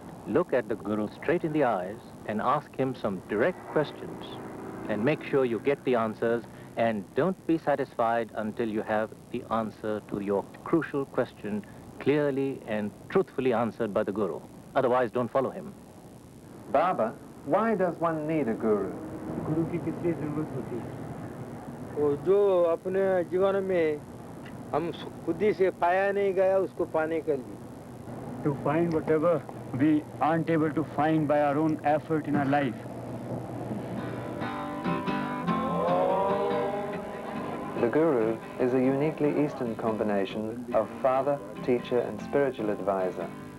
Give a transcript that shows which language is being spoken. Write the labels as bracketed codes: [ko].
[en] Look at the guru straight in the eyes and ask him some direct questions, and make sure you get the answers. And don't be satisfied until you have the answer to your crucial question clearly and truthfully answered by the guru. Otherwise, don't follow him. Baba, why does one need a guru? [hi] गुरु की कितनी जरूरत होती है? वो जो अपने जीवन में हम खुद ही से पाया नहीं गया उसको पाने के लिए. [en] To find whatever we aren't able to find by our own effort in our life. The guru is a uniquely Eastern combination of father, teacher, and spiritual advisor.